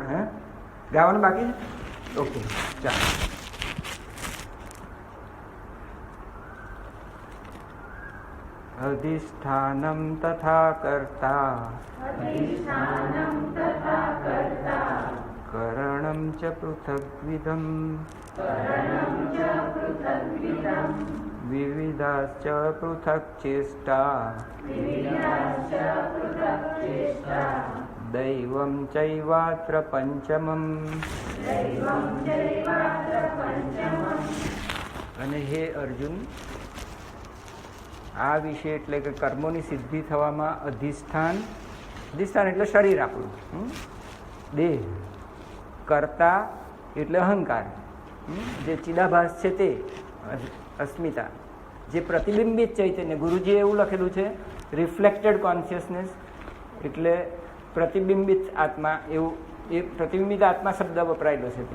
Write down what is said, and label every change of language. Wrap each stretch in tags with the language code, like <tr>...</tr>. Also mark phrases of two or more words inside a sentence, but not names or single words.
<gu>હે ગાવાનું બાકી છે? ઓકે, ચાલો.</gu> <sa>अधिष्ठानम तथा कर्ता કरणं च पृथग्विधं विविधाश्च पृथक् चेष्टा दैवं चैवात्र पंचमम्.</sa> <gu>અને હે અર્જુન, આ વિશે એટલે કે કર્મોની સિદ્ધિ થવામાં અધિષ્ઠાન, અધિષ્ઠાન એટલે શરીર આપણું, દેહ, કર્તા એટલે અહંકાર, જે ચિદાભાસ છે તે અસ્મિતા, જે પ્રતિબિંબિત ચૈતન્ય, ગુરુજીએ એવું લખેલું છે</gu> <en>reflected consciousness</en> <gu>એટલે પ્રતિબિંબિત આત્મા, એવું એ પ્રતિબિંબિત આત્મા શબ્દ વપરાયેલો છે.</gu>